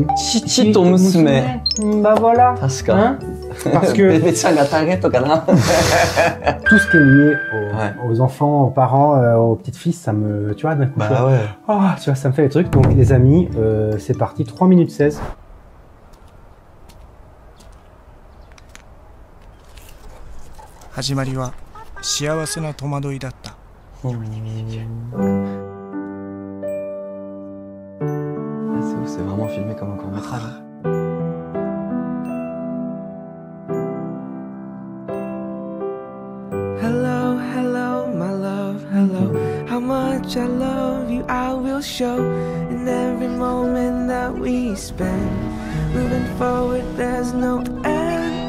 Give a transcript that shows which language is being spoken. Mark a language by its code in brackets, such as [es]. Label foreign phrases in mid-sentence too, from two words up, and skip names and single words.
[fr] Chichito Musume. Bah voilà. Asuka. Hein? Parce que tout ce qui est lié aux enfants, aux parents, aux petites-fils, ça me... Tu vois, d'un coup... Bah ouais. Oh, tu vois, ça me fait les trucs. Donc les amis, c'est parti, 3 minutes 16. [ja] 始まりは幸せな戸惑いだった。 [fr] Ah, c'est vraiment filmé comme un court-métrage. [en] Hello, hello, my love, hello. How much I love you, I will show in every moment that we spend. Moving forward, there's no end.